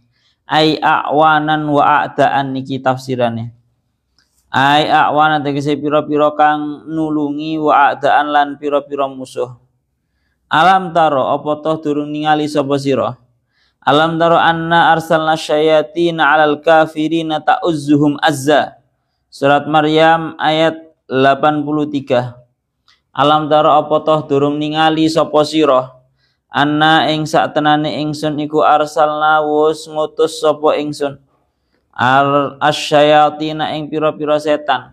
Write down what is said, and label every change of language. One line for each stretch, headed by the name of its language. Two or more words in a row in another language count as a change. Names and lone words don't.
Arabic: أي أعوانا وأعداء
Javanese: niki tafsirane.
Arabic: أي أعوانا
Javanese: tegese pira-pira kang nulungi,
Arabic: وأعداء
Javanese: lan pira-pira musuh.
Arabic: ألم تر
Javanese: apa toh durung ningali sapa sira?
Arabic: ألم تر أنا أرسلنا الشياطين على الكافرين تؤزهم أزا.
Javanese: Surat Maryam ayat 83.
Arabic: ألم تر
Javanese: apa toh durung ningali sapa sira? Anna ing saktenane ingsun iku arsalna wus ngutus sapa ingsun asyayatina ing pira-pira setan.